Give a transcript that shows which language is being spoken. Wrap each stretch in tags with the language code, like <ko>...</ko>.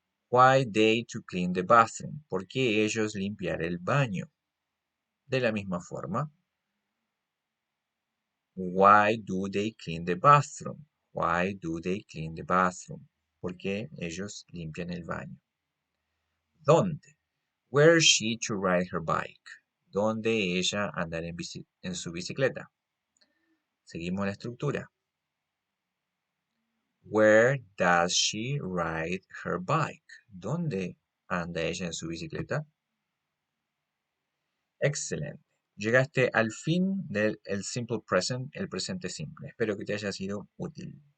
<en>Why they to clean the bathroom?</en> <es>¿Por qué ellos limpiar el baño? De la misma forma.</es> <en>Why do they clean the bathroom? Why do they clean the bathroom?</en> <es>¿Por qué ellos limpian el baño? ¿Dónde?</es> <en>Where she to ride her bike?</en> <es>¿Dónde ella andar en su bicicleta? Seguimos la estructura.</es> <en>Where does she ride her bike?</en> <es>¿Dónde anda ella en su bicicleta? Excelente. Llegaste al fin del simple present, el presente simple. Espero que te haya sido útil.</es>